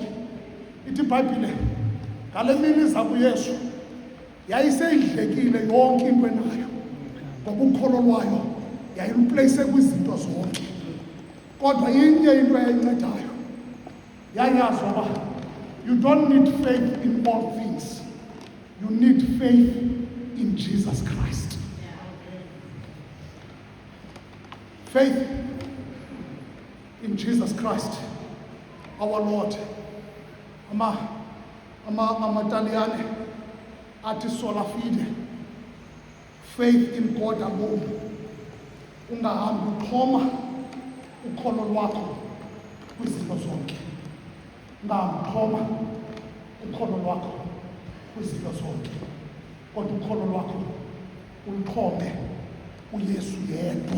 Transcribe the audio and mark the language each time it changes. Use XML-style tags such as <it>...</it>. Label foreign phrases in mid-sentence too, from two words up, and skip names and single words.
<xh>Ithi iBhayibhile ngale mini iza kuYesu yayiseyidlekile yonke into enayo, ngoba ukholo lwayo yayilupleyise kwizinto zonke. Kodwa inye into eyayincedayo, yayazi uba</xh> <en>you don't need faith in all things, you need faith in Jesus Christ. Faith in Jesus Christ, our Lord.</en> <xh>Amataliyane athi</xh> <la>sola fide,</la> <en>faith in God alone.</en> <xh>Ungahambi uxhoma ukholo lwakho kwizinto zonke. Ungahambi uxhoma ukholo lwakho kwizinto zonke, kodwa ukholo lwakho uluxhome uYesu yedwa.</xh>